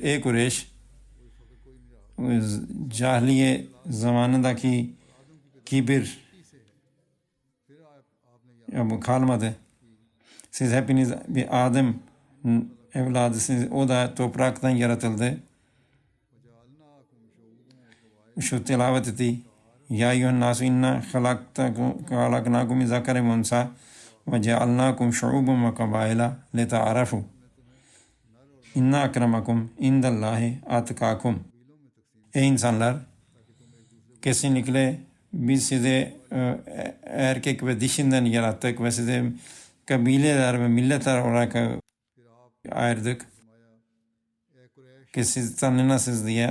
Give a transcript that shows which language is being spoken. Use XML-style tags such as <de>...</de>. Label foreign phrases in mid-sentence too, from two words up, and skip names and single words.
<tr>Ey Kureyş, cahiliye zamanındaki kibir bu kalmadı. Siz hepiniz bir Adem evladısınız. O da topraktan yaratıldı. Şu tilavet etti.</tr> <ar>يا أيها الناس إنا خلقناكم من ذكر وأنثى وجعلناكم شعوبا وقبائل لتعارفوا. إن أكرمكم عند الله أتقاكم.</ar> <tr>Ey insanlar, kesinlikle biz sizi erkek ve dişinden yarattık ve sizi kabileler ve milletler olarak ayırdık ki siz tanınasınız diye.</tr>